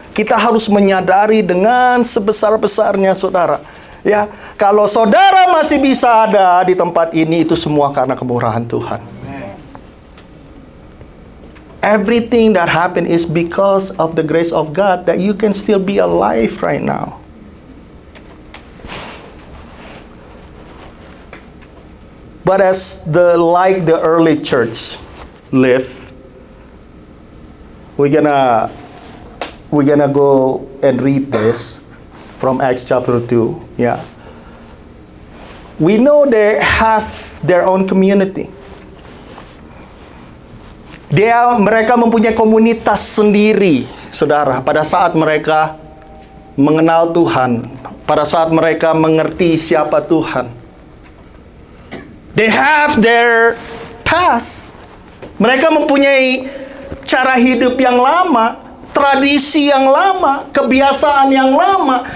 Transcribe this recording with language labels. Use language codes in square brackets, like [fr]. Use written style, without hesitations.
[id] Kita harus menyadari dengan sebesar-besarnya, saudara. Ya, kalau saudara masih bisa ada di tempat ini, itu semua karena kemurahan Tuhan. [en] Everything that happened is because of the grace of God that you can still be alive right now. But as like the early church lived, we're gonna we're gonna go and read this from Acts chapter 2. Yeah. We know they have their own community. [id] Mereka mempunyai komunitas sendiri, saudara, pada saat mereka mengenal Tuhan, pada saat mereka mengerti siapa Tuhan. [en] They have their past. [id] Mereka mempunyai cara hidup yang lama, tradisi yang lama, kebiasaan yang lama.